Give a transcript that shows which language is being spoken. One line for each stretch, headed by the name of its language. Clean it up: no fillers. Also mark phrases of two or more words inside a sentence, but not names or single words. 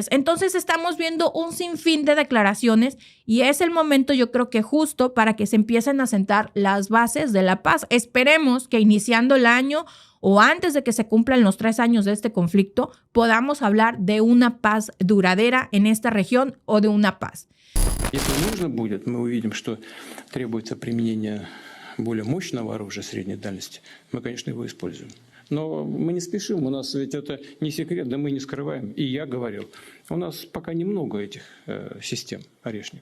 Spanish: Entonces estamos viendo un sinfín de declaraciones y es el momento, yo creo que justo para que se empiecen a sentar las bases de la paz. Esperemos que iniciando el año o antes de que se cumplan los 3 años de este conflicto, podamos hablar de una paz duradera en esta región o de una paz.
Russian: Если нужно будет, мы увидим, что требуется применение более мощного оружия средней дальности, мы, конечно, его используем. Но мы не спешим, у нас ведь это не секрет, да мы не скрываем. И я говорил, у нас пока немного этих систем орешник.